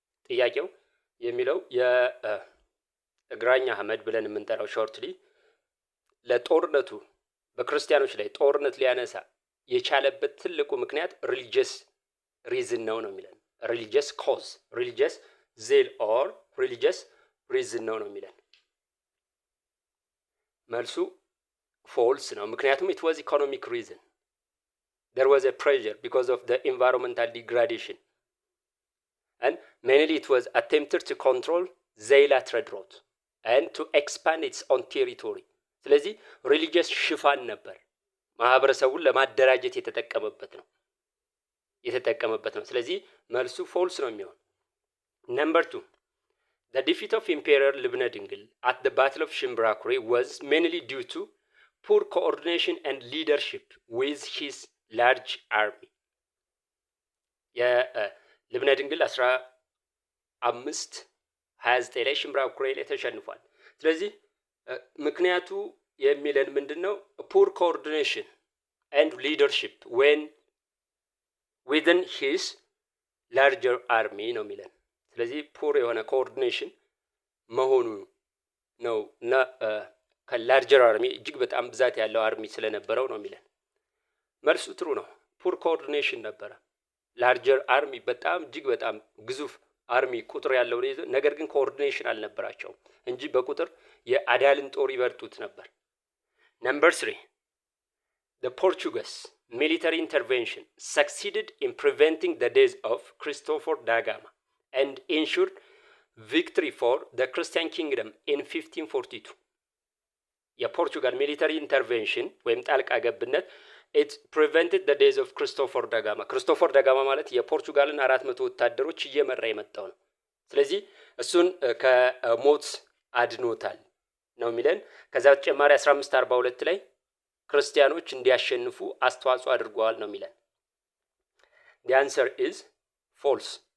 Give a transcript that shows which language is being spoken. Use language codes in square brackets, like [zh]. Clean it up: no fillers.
[am] ጥያቄው የሚለው የግራኝ አህመድ ብለን የምንጠራው ሾርትሊ ለጦርነቱ በክርስቲያኖች ላይ ጦርነት ሊያነሳ የቻለበት ትልቁ ምክንያት ሪሊጂየስ ሪዝን ነው የሚለን። ሪሊጂየስ ኮዝ፣ ሪሊጂየስ ዜል ኦር ሪሊጂየስ ሪዝን ነው የሚለን። መልሱ ፎልስ ነው። ምክንያቱም [en] it was economic reason. There was a pressure because of the environmental degradation and mainly it was attempted to control Zeila trade route and to expand its own territory. [am] ስለዚህ ሪሊጂየስ ሽፋን ነበር፣ ማህበረሰቡን ለማደራጀት የተጠቀመበት ነው። ስለዚህ መልሱ ፎልስ ነው የሚሆን። ነምበር 2 [en] the defeat of Emperor ልብነ ድንግል at the battle of Shimbrakuri was mainly due to poor coordination and leadership with his large army. [am] የልብነ ድንግል 1529 ላይ ሽምብራኩሪ ላይ ተሸንፏል። ስለዚህ ምክንያቱ የሚለን ምንድነው? [en] ፑር ኮኦርዲኔሽን ኤንድ ሊደርሺፕ ዌን ዊዝን ሂስ ላርጀር አርሚ [am] ነው የሚለን። ስለዚህ ፑር የሆነ ኮኦርዲኔሽን መሆኑ ነው እና ከላርጀር አርሚ እጅግ በጣም ብዛት ያለው አርሚ ስለነበረው ነው የሚለን። መልሱ ትሩ ነው። ፑር ኮኦርዲኔሽን ነበረ። ላርጀር አርሚ በጣም እጅግ በጣም ግዙፍ አርሚ ቁጥር ያለው ነው፣ ነገር ግን ኮኦርዲኔሽን አልነበራቸውም እንጂ በቁጥር የአዳልን ጦር ይበርጡት ነበር። ነምበር 3 [en] the Portuguese military intervention succeeded in preventing the death of Christopher da Gama and ensured victory for the Christian kingdom in 1542. [am] የፖርቹጋል ሚሊተሪ ኢንተርቬንሽን ወይም ጣልቃ ገብነት [en] it prevented the days of Christopher da Gama. [am] ክሪስቶፈር ዳጋማ ማለት የፖርቹጋልን 400 ወታደሮች እየመራ የመጣው ነው። ስለዚህ እሱን ከሞት አድኖታል ነው የሚለን። ከዛ በተጨማሪ 1542 ላይ ክርስቲያኖች እንዲያሸንፉ አስተዋጽኦ አድርገዋል ነው የሚለን። [en] the answer is false.